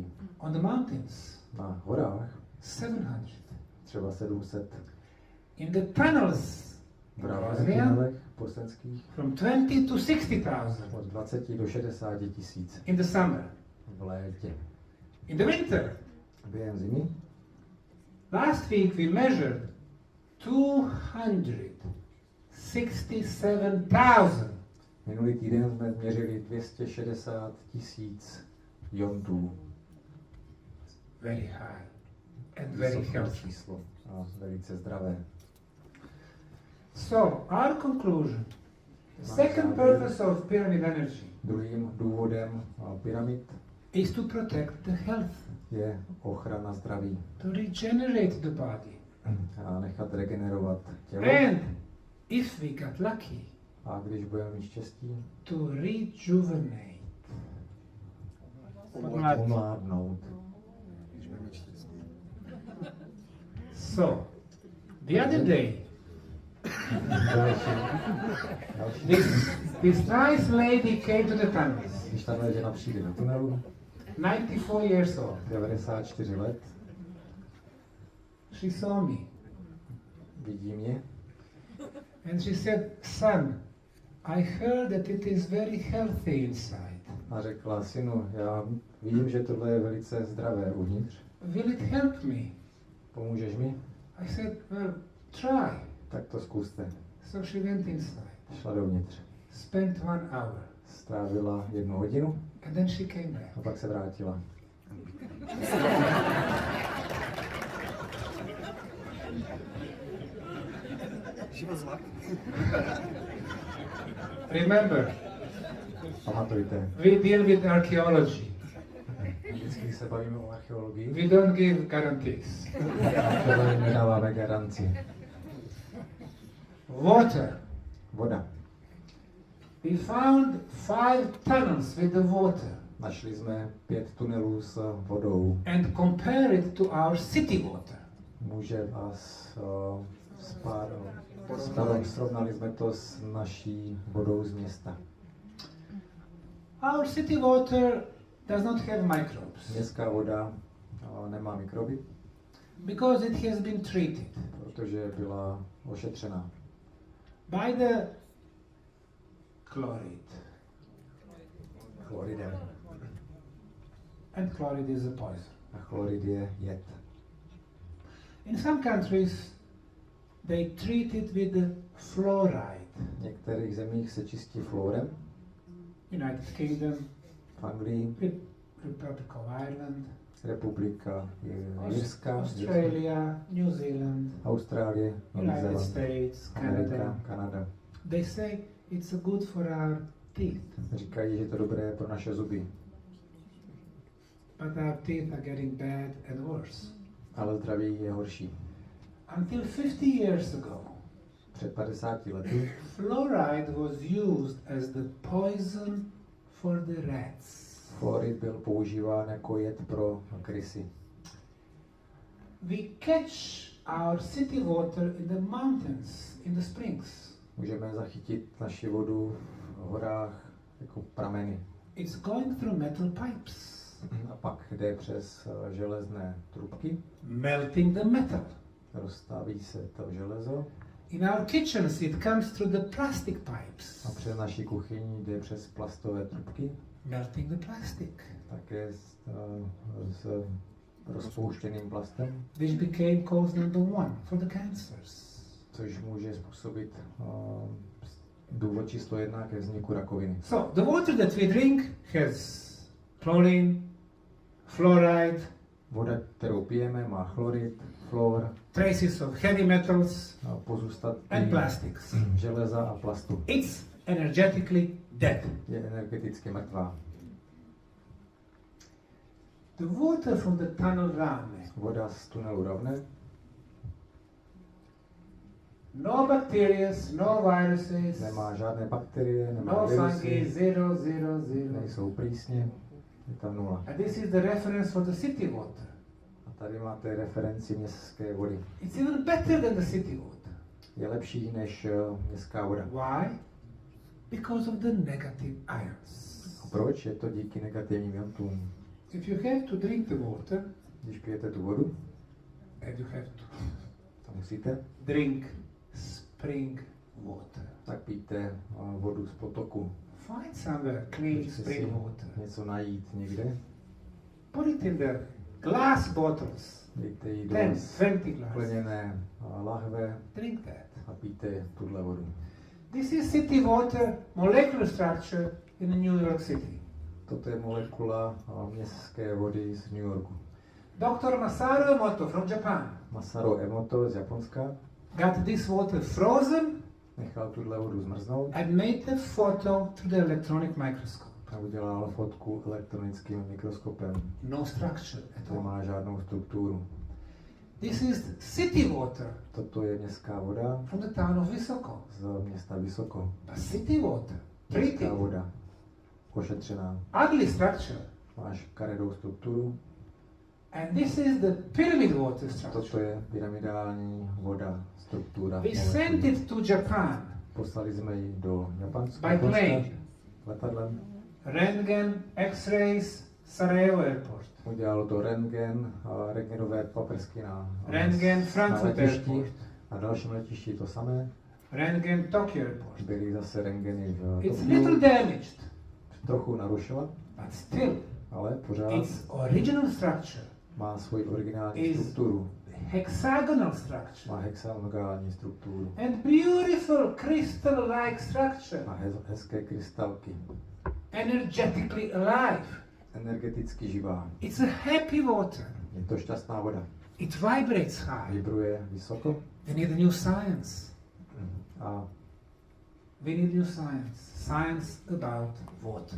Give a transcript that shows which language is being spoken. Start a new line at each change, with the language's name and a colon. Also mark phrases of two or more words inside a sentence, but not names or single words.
English: On the mountains,
Czech: Na horách 700. třeba 700,
English: In the tunnels,
Czech: v právě
English: Bosnian,
Czech: tunelech bosenských
English: from 20 to 60,000
Czech: od 20 do 60 tisíc
English: in the summer.
Czech: v létě.
English: In the winter,
Czech: Během zimy
English: last week we measured 267,000.
Czech: minulý týden jsme měřili 260 tisíc jontů.
English: Very high and very
Czech: Vysoké
English: healthy.
Czech: číslo a velice zdravé.
English: So, our conclusion. The second purpose of pyramid energy
Czech: Druhým důvodem pyramid
English: is to protect the health,
Czech: je ochrana zdraví
English: to regenerate the body.
Czech: a nechat regenerovat tělo.
English: And if we got lucky,
Czech: A když budeme mít štěstí,
English: to rejuvenate.
Czech: umládnout. Když budeme štěstí.
English: So, the other day,
Czech: Další.
English: this nice lady came to the tunnels,
Czech: Když tahle žena přijde do tunelu,
English: 94 years old.
Czech: 94 let,
English: She saw me
Czech: vidí mě
English: and she said, "Son, I heard that it is very healthy inside.
Czech: a řekla, synu, já vím, že tohle je velice zdravé uvnitř.
English: Will it help me?"
Czech: Pomůžeš mi?
English: I said, "Well, try."
Czech: Tak to zkuste.
English: So she went inside,
Czech: Šla dovnitř.
English: spent 1 hour,
Czech: Strávila 1 hodinu
English: and then she came back.
Czech: a pak se vrátila.
English: She was lucky. Remember,
Czech: Pamatujte,
English: we deal with archaeology.
Czech: vždycky se bavíme o archeologii,
English: We don't give guarantees.
Czech: tohle nedáváme garanci.
English: Water.
Czech: Voda.
English: We found 5 tunnels with the water
Czech: Našli jsme 5 tunelů s vodou.
English: and compare it to our city water.
Czech: Může vás srovnali jsme to s naší vodou z města.
English: Our city water does not have microbes
Czech: Městská voda nemá mikroby,
English: because it has been treated
Czech: protože byla ošetřená
English: by the chloride.
Czech: chloridem.
English: And chloride is a poison.
Czech: A chlorid je jed.
English: In some countries, they treat it with the fluoride.
Czech: V některých zemích se čistí fluorem,
English: United Kingdom,
Czech: v Anglii,
English: Republic of Ireland,
Czech: Republika Jirska,
English: Australia, New Zealand,
Czech: Austrálie, Nový
English: United
Czech: Zéland,
English: States,
Czech: Amerika,
English: Canada.
Czech: Kanada.
English: They say it's good for our teeth,
Czech: Říkají, že je to dobré pro naše zuby,
English: but our teeth are getting bad and worse.
Czech: ale zdraví je horší.
English: Until 50 years ago,
Czech: Před 50 lety
English: fluoride was used as the poison for the rats.
Czech: fluorid byl používán jako jed pro krysy.
English: We catch our city water in the mountains, in the springs.
Czech: Můžeme zachytit naši vodu v horách jako prameny.
English: It's going through metal pipes,
Czech: A pak jde přes železné trubky,
English: melting the metal.
Czech: rozstaví se to železo
English: In our kitchens, it comes through the plastic
Czech: a
English: pipes,
Czech: přes naši kuchyni jde přes plastové trubky,
English: melting the plastic,
Czech: také s rozpouštěným plastem,
English: which became cause number 1 for the cancers.
Czech: což může způsobit důvod číslo 1 ke vzniku rakoviny.
English: So, the water that we drink has chlorine, fluoride,
Czech: Voda, kterou pijeme, má chlorid, fluor,
English: traces of heavy metals,
Czech: pozůstatky
English: and plastics.
Czech: železa a plastu.
English: It's energetically dead.
Czech: Je energeticky mrtvá.
English: The water from the tunnel Rame,
Czech: Voda z tunelu Ravne,
English: no bacteria, no viruses,
Czech: nemá žádné bakterie, nemá
English: no fungi,
Czech: virusy, 0, 0, 0. nejsou plísně, je tam 0.
English: And this is the reference for the city water.
Czech: A tady máte referenci městské vody.
English: It's even better than the city water.
Czech: Je lepší než městská voda.
English: Why? Because of the negative ions.
Czech: Proč? Je to díky negativním ionům.
English: If you have to drink the water,
Czech: Když pijete tu vodu,
English: and you have to
Czech: to musíte,
English: drink spring water.
Czech: tak pijte vodu z potoku.
English: Find somewhere clean
Czech: Musíte
English: spring
Czech: si
English: water.
Czech: něco najít někde,
English: Put it in the glass bottles.
Czech: dejte ji do
English: 10, 20 glasses.
Czech: skleněné lahve
English: Drink that.
Czech: a pijte tuhle vodu.
English: This is city water molecular structure in New York City.
Czech: Toto je molekula městské vody z New Yorku.
English: Dr. Masaru Emoto from Japan
Czech: Masaru Emoto z Japonska
English: got this water frozen
Czech: nechal tuhle vodu zmrznout
English: and made the photo through the electronic microscope.
Czech: a udělal fotku elektronickým mikroskopem.
English: No structure at all.
Czech: Nemá žádnou strukturu.
English: This is city water
Czech: Toto je městská voda
English: from the town of Visoko.
Czech: z města Vysoko.
English: But city water, treated,
Czech: Městská voda, ošetřená,
English: ugly structure.
Czech: máš karedou strukturu.
English: And this is the pyramid water structure.
Czech: Toto je pyramidální voda, struktura.
English: We sent it to Japan
Czech: Poslali jsme ji do Japonska
English: by plane.
Czech: letadlem.
English: Rentgen, X-rays, Sarajevo airport.
Czech: Udělalo to rentgen, rentgenové paprsky na Frankfurt letišti.
English: airport.
Czech: Na dalším letišti to samé.
English: Rentgen, Tokyo airport.
Czech: Byly zase rentgeny v
English: It's
Czech: Tokiu.
English: little damaged,
Czech: Trochu narušila,
English: but still,
Czech: ale pořád
English: its original structure
Czech: má svoji originální
English: is
Czech: strukturu.
English: hexagonal structure
Czech: Má hexagonální strukturu.
English: and beautiful crystal-like structure,
Czech: Má hezké krystalky.
English: energetically alive.
Czech: Energeticky živá.
English: It's a happy water.
Czech: Je to šťastná voda.
English: It vibrates high.
Czech: Vibruje vysoko.
English: We need a new science.
Czech: A
English: We need new science. Science about water.